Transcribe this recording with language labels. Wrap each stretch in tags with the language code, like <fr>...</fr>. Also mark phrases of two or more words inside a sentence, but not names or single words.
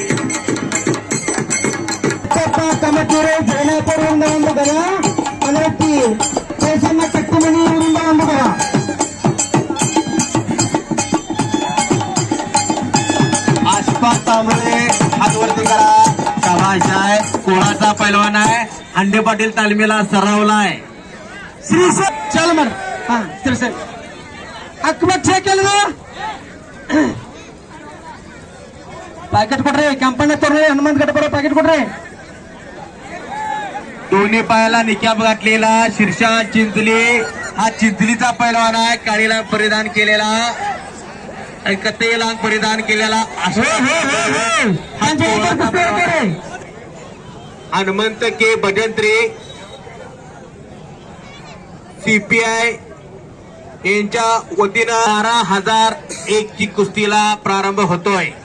<kn>ಕಮಟೂರು ಜೈನಾಪುರದಿಂದ ಒಂದು ಗದ ಅದರತ್ತಿ ಕೇಸಮ್ಮ ಕಟ್ಟಿಮನಿಯಿಂದ ಒಂದು ಗದ</kn> <mr>आसपास तांबळे हातवरती करा. शाबाश आहे. कोणाचा पैलवान आहे. अंडे पाटील तालमीला सरावलाय. श्रीशैल चल मर हा श्रीशैल</mr> <kn>ಅಕ್ಬರ್ ಕೇಳಿದ ಪ್ಯಾಕೆಟ್ ಕೊಡ್ರಿ ಕೆಂಪಣ್ಣ ತೋರ್ರಿ ಹನುಮಂತ ಗಡಪರ ಪ್ಯಾಕೆಟ್ ಕೊಡ್ರಿ.</kn> <mr>दोन्ही पायाला निकाब घातलेला शीर्षा चिंचली हा चिंचलीचा पैलवान आहे. काळी लांग परिधान केलेला आणि कत्ते लांग परिधान केलेला हनुमंत के भजंत्री सीपीआय यांच्या वतीनं 12,001 ची कुस्तीला प्रारंभ होतोय.</mr>